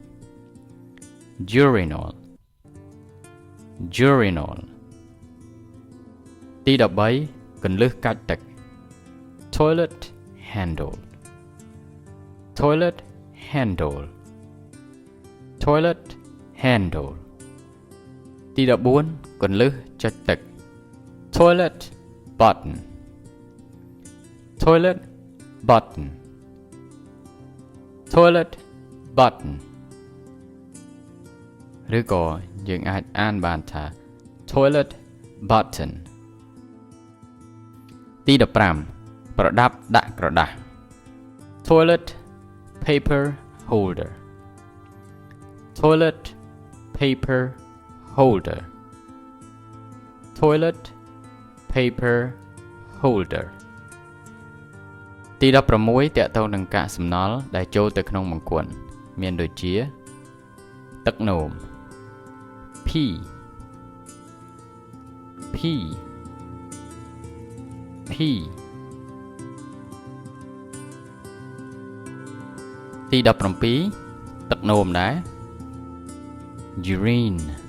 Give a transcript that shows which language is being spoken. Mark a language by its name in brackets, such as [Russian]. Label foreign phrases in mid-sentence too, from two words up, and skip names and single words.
[English] Urinal Urinal [Khmer] ទី13គន្លឹះកាច់ទឹក [English] Toilet Handle Toilet Handle Toilet Handle [Khmer] ទី14គន្លឹះចុចទឹក [English] Toilet Button Toilet Button Toilet Button [Khmer] ឬក៏យើងអាចអានបានថា [English] Toilet Button [Khmer] ទី15 ប្រដាប់ដាក់ក្រដាស [English] Toilet Paper Holder Toilet Paper Holder Toilet Paper Holder [Khmer] ទី16តាក់ទងនឹងកាកសំណល់ដែលចូលទៅក្នុងបង្គន់មានដូចជាទឹកនោម [English] Pee Pee Pee [Khmer] ទី17ទឹកនោមដែរ Urine